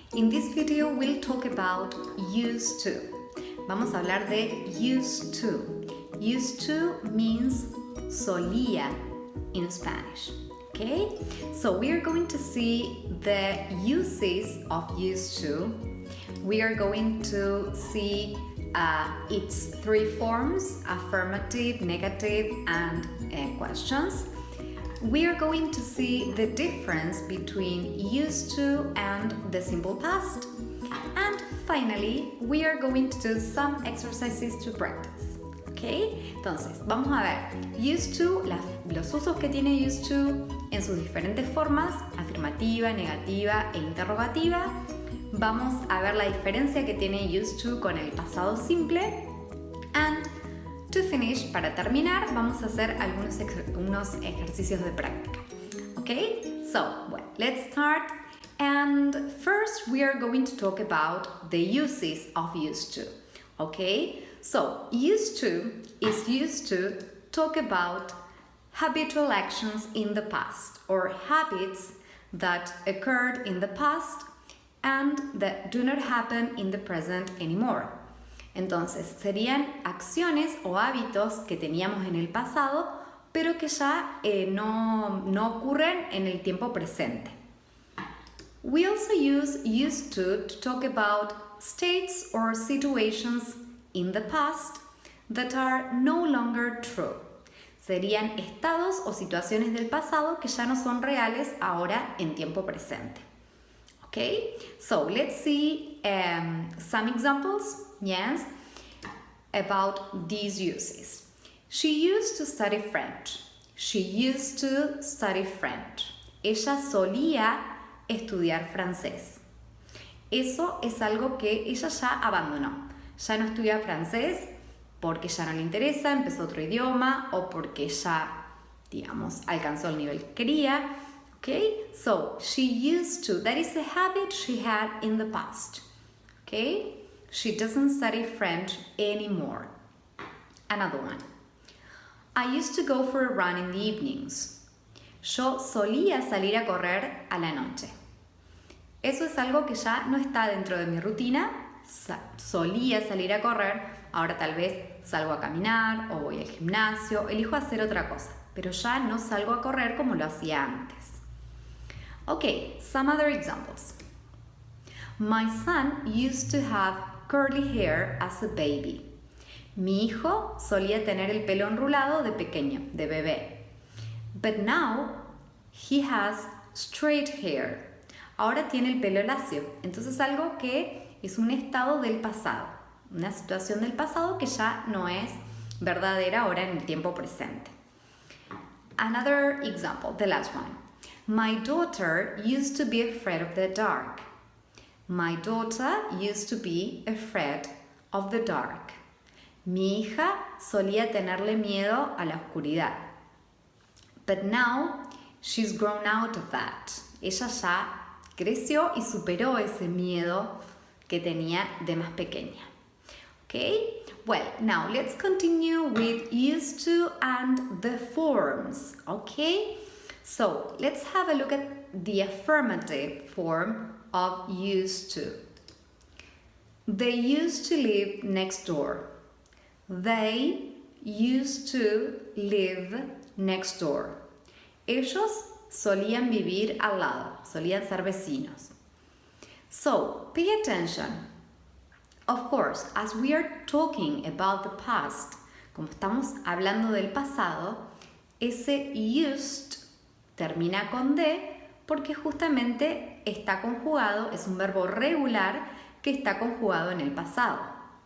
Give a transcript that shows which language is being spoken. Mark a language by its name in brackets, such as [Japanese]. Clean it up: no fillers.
[English] In this video we'll talk about used to. [Spanish] Vamos a hablar de used to. [English] Used to means solía in Spanish. Okay? So we are going to see the uses of used to. We are going to see its three forms: affirmative, negative, and questions. We are going to see the difference between used to and the simple past. And finally, we are going to do some exercises to practice. ¿Ok? [Spanish] Entonces, vamos a ver used to, los usos que tiene used to en sus diferentes formas: afirmativa, negativa e interrogativa. Vamos a ver la diferencia que tiene used to con el pasado simple. [English] And to finish, [Spanish] para terminar, vamos a hacer unos ejercicios de práctica. [English] Okay? So, well, let's start. And first, we are going to talk about the uses of used to. Okay? So, used to is used to talk about habitual actions in the past or habits that occurred in the past and that do not happen in the present anymore. [Spanish] Entonces, serían acciones o hábitos que teníamos en el pasado, pero que ya no ocurren en el tiempo presente. [English] We also use used to talk about states or situations in the past that are no longer true. [Spanish] Serían estados o situaciones del pasado que ya no son reales ahora en tiempo presente. [English] Okay, so let's see some examples, yes, about these uses. She used to study French. She used to study French. [Spanish] Ella solía estudiar francés. Eso es algo que ella ya abandonó. Ya no estudia francés porque ya no le interesa, empezó otro idioma o porque ya, digamos, alcanzó el nivel que quería. [English] Okay, so she used to, that is a habit she had in the past. Okay, she doesn't study French anymore. Another one. I used to go for a run in the evenings. [Spanish] Yo solía salir a correr a la noche. Eso es algo que ya no está dentro de mi rutina. Solía salir a correr, ahora tal vez salgo a caminar o voy al gimnasio, elijo hacer otra cosa, pero ya no salgo a correr como lo hacía antes. [English] Okay, some other examples. My son used to have curly hair as a baby. [Spanish] Mi hijo solía tener el pelo enrulado de pequeño, de bebé. [English] But now he has straight hair. [Spanish] Ahora tiene el pelo lacio. Entonces algo que es un estado del pasado, una situación del pasado que ya no es verdadera ahora en el tiempo presente. [English] Another example, the last one. My daughter used to be afraid of the dark. My daughter used to be afraid of the dark. [Spanish] Mi hija solía tenerle miedo a la oscuridad. [English] But now she's grown out of that. [Spanish] Ella ya creció y superó ese miedo que tenía de más pequeña. [English] Okay? Well, now let's continue with used to and the forms. Okay? So let's have a look at the affirmative form of used to. They used to live next door. They used to live next door. [Spanish] Ellos solían vivir al lado, solían ser vecinos. [English] So, pay attention. Of course, as we are talking about the past, [Spanish] como estamos hablando del pasado, ese used termina con D porque justamente está conjugado, es un verbo regular que está conjugado en el pasado.